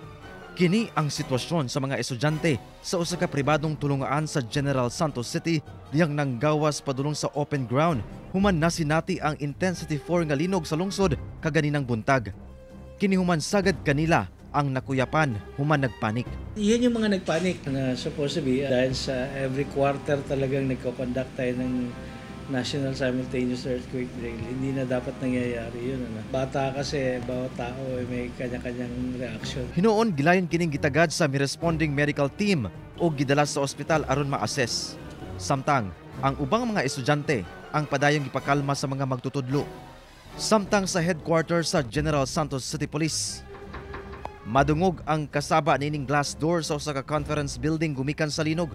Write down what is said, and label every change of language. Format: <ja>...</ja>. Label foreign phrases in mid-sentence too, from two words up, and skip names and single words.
<ceb>Kini ang sitwasyon sa mga estudyante sa usa ka pribadong tulungaan sa General Santos City diyang nanggawas padulong sa</ceb> <en>open ground</en> <ceb>human nasinati ang intensity 4 nga linog sa lungsod kaganinang buntag. Kini human sagad kanila ang nakuyapan human nagpanik.</ceb> <tl>Iyan yung mga nagpanik na</tl> <en>supposed to be</en> <tl>dahil sa</tl> <en>every quarter</en> <tl>talagang nagko-conduct tayo ng National Simultaneous Earthquake Drill. Hindi na dapat nangyayari yun. Bata kasi, bawat tao may kanya-kanyang reaction.</tl> <ceb>Hinuon gilayon kining gitagad sa</ceb> <en>responding medical team</en> <ceb>o gidala sa ospital aron ma-assess. Samtang ang ubang mga estudyante ang padayong ipakalma sa mga magtutudlo. Samtang sa headquarters sa General Santos City Police, madungog ang kasaba nining</ceb> <en>glass door</en> <ceb>sa usa ka</ceb> <en>conference building</en> <ceb>gumikan sa linog.</ceb>